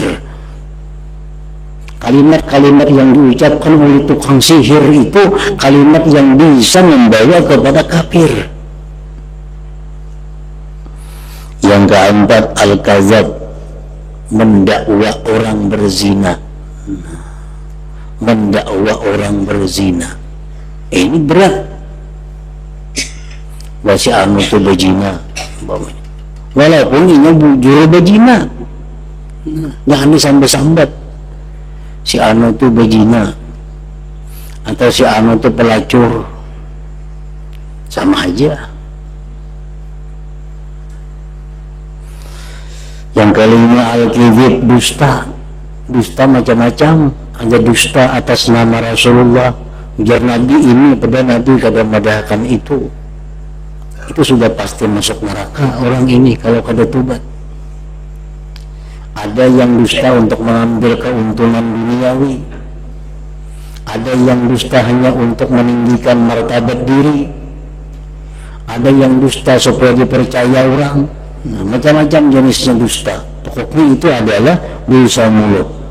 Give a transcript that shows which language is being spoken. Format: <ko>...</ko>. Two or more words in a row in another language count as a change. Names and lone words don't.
<id>Kalimat-kalimat yang diucapkan oleh tukang sihir itu kalimat yang bisa membawa kepada kafir. Yang keempat, al-kazab, mendakwa orang berzina. Ini berat.</id> <bjn>Si anu itu berzina, walaupun ini bujur berzina, jangan disambat-sambat.</bjn> <id>Si anu itu berzina atau si anu itu pelacur, sama aja. Yang kelima, al-kizib, dusta macam-macam. Ada dusta atas nama Rasulullah, ujar Nabi ini,</id> <bjn>pada Nabi kada madahkan</bjn> <id>itu sudah pasti masuk neraka orang ini kalau kada tobat. Ada yang dusta untuk mengambil keuntungan duniawi, ada yang dusta hanya untuk meninggikan martabat diri, ada yang dusta supaya dipercaya orang. Nah, macam-macam jenisnya dusta. Pokoknya itu adalah dosa mulut.</id>